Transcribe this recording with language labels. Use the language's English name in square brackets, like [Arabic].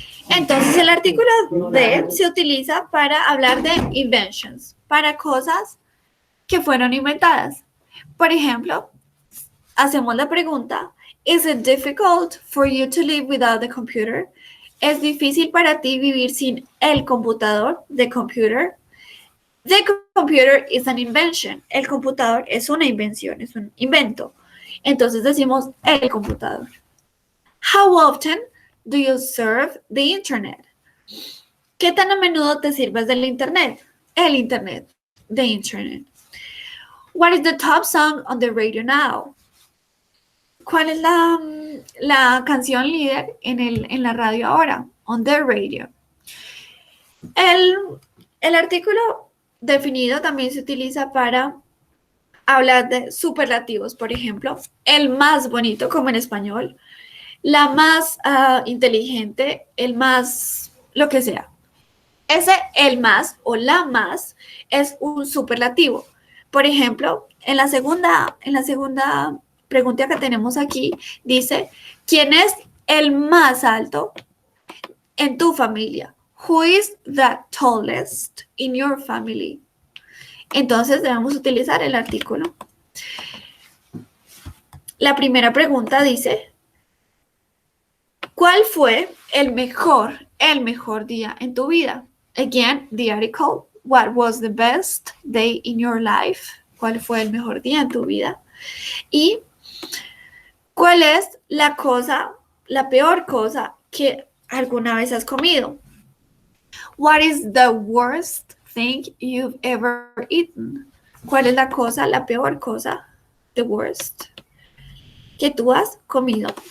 [Spanish] Entonces, el artículo the se utiliza para hablar de inventions, para cosas que fueron inventadas. Por ejemplo, hacemos la pregunta, [English] is it difficult for you to live without the computer? [Spanish] ¿Es difícil para ti vivir sin el computador, [English] the computer? The computer is an invention. [Spanish] El computador es una invención, es un invento. Entonces decimos el computador. [English] How often do you surf the internet? [Spanish] ¿Qué tan a menudo te sirves del internet? El internet, [English] the internet. What is the top song on the radio now? [Spanish] ¿Cuál es la canción líder en la radio ahora? [English] On the radio. [Spanish] El artículo definido también se utiliza para hablar de superlativos, por ejemplo, el más bonito, como en español, la más inteligente, el más, lo que sea. Ese el más o la más es un superlativo. Por ejemplo, en la segunda pregunta que tenemos aquí, dice, ¿quién es el más alto en tu familia? [English] Who is the tallest in your family? [Spanish] Entonces debemos utilizar el artículo. La primera pregunta dice, ¿cuál fue el mejor día en tu vida? [English] Again, the article, what was the best day in your life? [Spanish] ¿Cuál fue el mejor día en tu vida? Y ¿cuál es la peor cosa que alguna vez has comido? [English] What is the worst thing you've ever eaten? [Spanish] ¿Cuál es la peor cosa, [English] the worst, [Spanish] que tú has comido?